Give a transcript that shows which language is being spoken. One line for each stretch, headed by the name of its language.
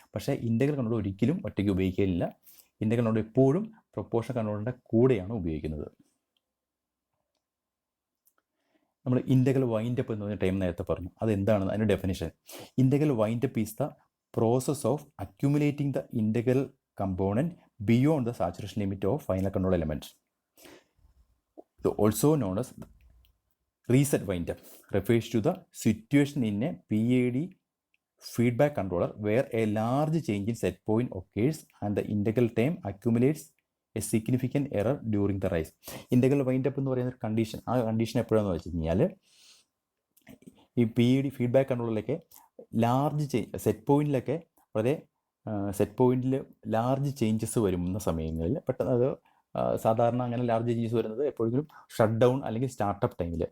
Malayalam: പക്ഷേ integral controller ഒരിക്കലും ഒറ്റയ്ക്ക് ഉപയോഗിക്കില്ല. ഇൻ്റഗ്രൽ കൺട്രോളർ എപ്പോഴും പ്രൊപ്പോർഷൻ കൺട്രോളറിൻ്റെ കൂടെയാണ് ഉപയോഗിക്കുന്നത്. നമ്മൾ ഇൻ്റഗ്രൽ വൈൻഡപ്പ് എന്ന് പറഞ്ഞ ടൈം നേരത്തെ പറഞ്ഞു. അതെന്താണ് അതിൻ്റെ definition?
English: Integral windup is the process of accumulating the integral component beyond the saturation limit of final control element. Also known as reset windup refers to the situation in a PID feedback controller where a large change in set point occurs and the integral time accumulates a significant error during the rise.
Malayalam: Integral wind up എന്ന് പറയുന്ന condition, ആ condition എപ്പോഴാണെന്ന് വെച്ച് കഴിഞ്ഞാൽ ഈ PID feedback കൺട്രോളിലൊക്കെ large set പോയിന്റിലൊക്കെ വളരെ set പോയിന്റിൽ large changes വരുന്ന സമയങ്ങളിൽ പെട്ടെന്ന് അത് സാധാരണ അങ്ങനെ ലാർജ് ചേഞ്ചസ് വരുന്നത് എപ്പോഴെങ്കിലും ഷട്ട് ഡൗൺ അല്ലെങ്കിൽ സ്റ്റാർട്ടപ്പ് ടൈമിൽ.